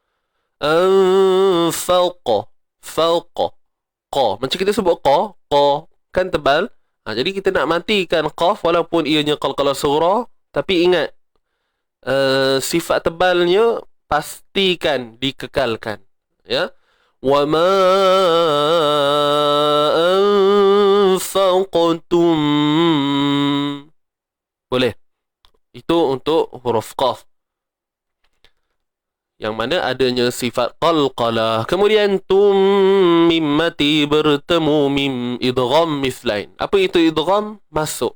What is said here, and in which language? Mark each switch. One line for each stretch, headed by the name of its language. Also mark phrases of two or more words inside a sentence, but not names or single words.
Arabic: فوقَ، قا.
Malay: Macam kita sebut qa kan tebal. Jadi kita nak matikan qaf walaupun ianya
Arabic: قلقلة صغرى,
Malay: tapi ingat sifat tebalnya pastikan dikekalkan, ya.
Arabic: وما أنفقتم.
Malay: Boleh. Itu untuk huruf qaf, yang mana adanya sifat qalqalah. Kemudian tum mim mati bertemu mim
Arabic: إدغام مثلين.
Malay: Apa itu idgham? Masuk.